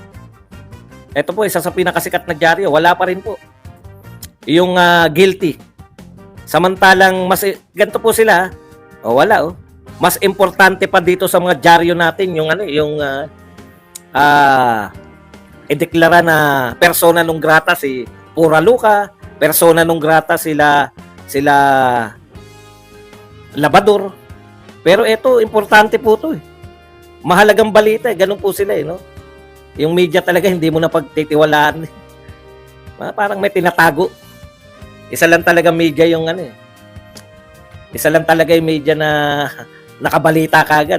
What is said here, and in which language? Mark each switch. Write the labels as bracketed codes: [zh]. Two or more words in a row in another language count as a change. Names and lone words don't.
[tl] Ito po, isa sa pinakasikat na dyaryo, wala pa rin po yung guilty. Samantalang ganito po sila, wala. Mas importante pa dito sa mga dyaryo natin yung ideklara na [la] persona non grata [tl] si Pura Luca, [la] persona non grata [tl] sila Labador. Pero ito, importante po to eh. Mahalagang balita, ganun po sila eh, Yung media talaga hindi mo na pagtitiwalaan. Parang may tinatago. Isa lang talaga media yung Isa lang talaga yung media na nakabalita kagad.